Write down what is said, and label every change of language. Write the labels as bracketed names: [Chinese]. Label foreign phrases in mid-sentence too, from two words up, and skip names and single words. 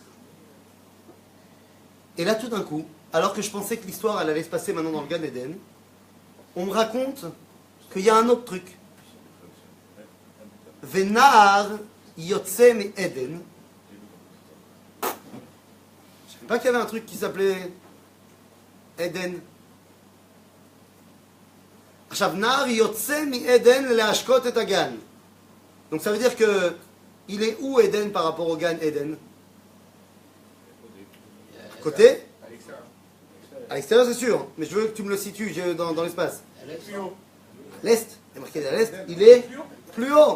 [French] Et là, tout d'un coup, alors que je pensais que l'histoire elle allait se passer maintenant dans le Gan Eden, on me raconte qu'il y a un autre truc. [Hebrew] ונהר יוצא מעדן. [French] Je ne savais pas qu'il y avait un truc qui s'appelait Eden. [Hebrew] עכשיו, נער יוצא מעדן להשקות את הגן. [French] Donc ça veut dire que il est où Eden par rapport au Gan Eden? Côté? À l'extérieur c'est sûr, mais je veux que tu me le situes dans l'espace. L'Est, il est marqué à l'Est, il est plus haut.